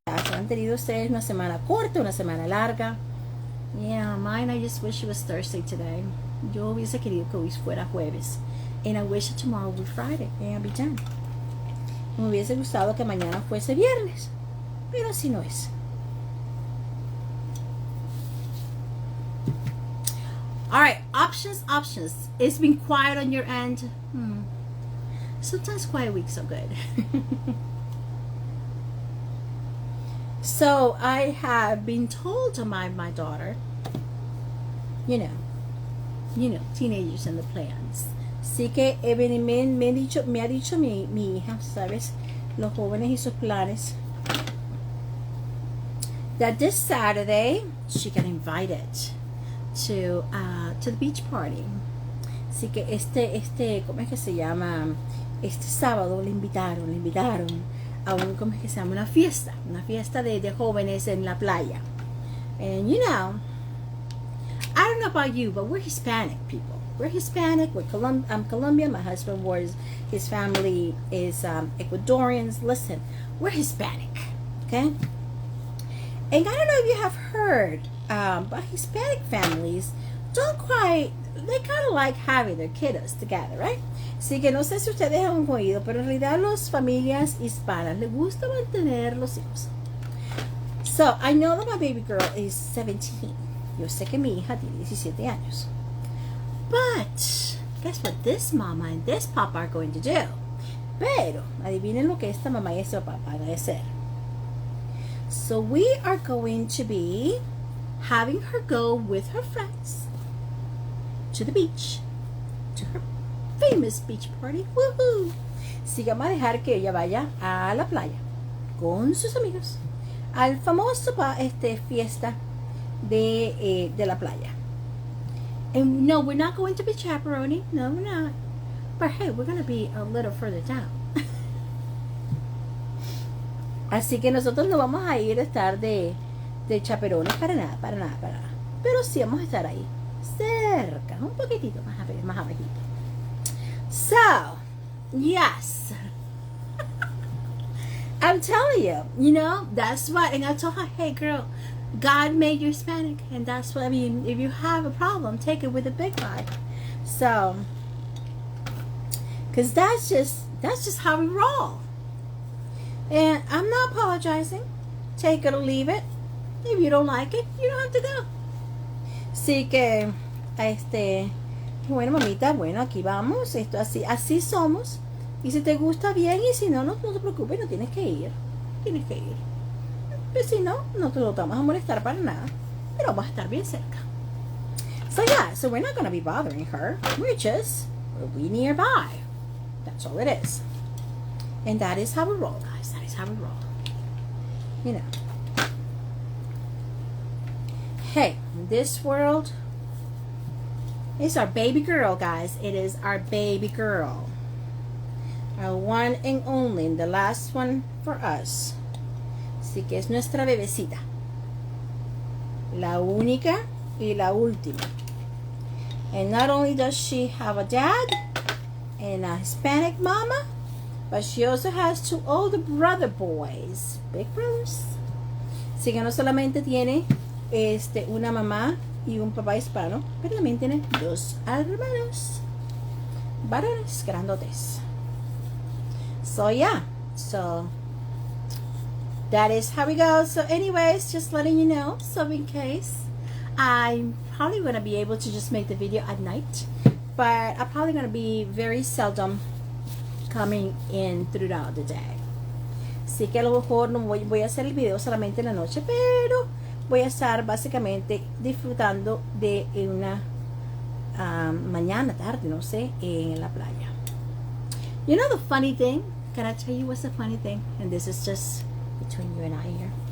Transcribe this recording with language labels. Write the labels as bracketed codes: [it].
[es] ¿Han tenido ustedes una semana corta, una semana larga? [en] Yeah, mine, I just wish it was Thursday today. [es] Yo hubiese querido que hoy fuera jueves. [en] And I wish that tomorrow would be Friday. And I'll be done. [es] Me hubiese gustado que mañana fuese viernes. Pero así no es. [en] Alright, options. It's been quiet on your end. Sometimes quiet weeks are good. So I have been told by my daughter, you know, teenagers and the plans. [es] Así que me ha dicho mi hija, ¿sabes? Los jóvenes y sus planes. [en] That this Saturday she got invited to the beach party. [es] Así que ¿cómo es que se llama? Este sábado le invitaron a ¿cómo es que se llama? Una fiesta de jóvenes en la playa. [en] And you know, I don't know about you, but we're Hispanic people. We're Hispanic. I'm Colombian. My husband was, his family is Ecuadorians. Listen, we're Hispanic, okay? And I don't know if you have heard, but Hispanic families don't quite, they kind of like having their kiddos together, right? [es] Así que no sé si ustedes han oído, pero en realidad las familias hispanas les gusta mantener los hijos. [en] So, I know that my baby girl is 17. [es] Yo sé que mi hija tiene 17 años. [en] But, guess what this mama and this papa are going to do? [es] Pero, adivinen lo que esta mamá y este papá van a hacer. [en] So, we are going to be having her go with her friends to the beach, to her famous beach party. Woohoo! [es] Así que vamos a dejar que ella vaya a la playa con sus amigos al famoso fiesta de la playa. [en] And no, we're not going to be chaperoning. No, we're not. But hey, we're going to be a little further down. [es] Así que nosotros no vamos a ir a estar de chaperones para nada. Pero sí vamos a estar ahí, cerca, un poquitito más abajito. [en] So, yes. I'm telling you, you know, that's what, and I told her, hey girl, God made you Hispanic, and that's what I mean. If you have a problem, take it with a big guy. So, because that's just how we roll. And I'm not apologizing. Take it or leave it. If you don't like it, you don't have to go. [es] Así que, bueno, mamita, bueno, aquí vamos. Esto así somos. Y si te gusta bien, y si no, no te preocupes, no tienes que ir. Tienes que ir. Pero si no, no te lo vamos a molestar para nada. Pero vamos a estar bien cerca. [en] So yeah, so we're not going to be bothering her. We'll be nearby. That's all it is. And that is how we roll, guys. That is how we roll. You know. Hey, this world is our baby girl, guys. It is our baby girl. Our one and only, and the last one for us. [es] Así que es nuestra bebecita. La única y la última. [en] And not only does she have a dad and a Hispanic mama, but she also has two older brother boys, big brothers. [es] Así que no solamente tiene una mamá y un papá hispano, pero también tiene dos hermanos varones grandotes. [en] So yeah, so that is how we go. So anyways, just letting you know, so in case, I'm probably going to be able to just make the video at night, but I'm probably going to be very seldom coming in throughout the day. [es] Así que a lo mejor no voy a hacer el video solamente en la noche, pero voy a estar básicamente disfrutando de una mañana, tarde, no sé, en la playa. [en] You know the funny thing? Can I tell you what's the funny thing? And this is just between you and I here.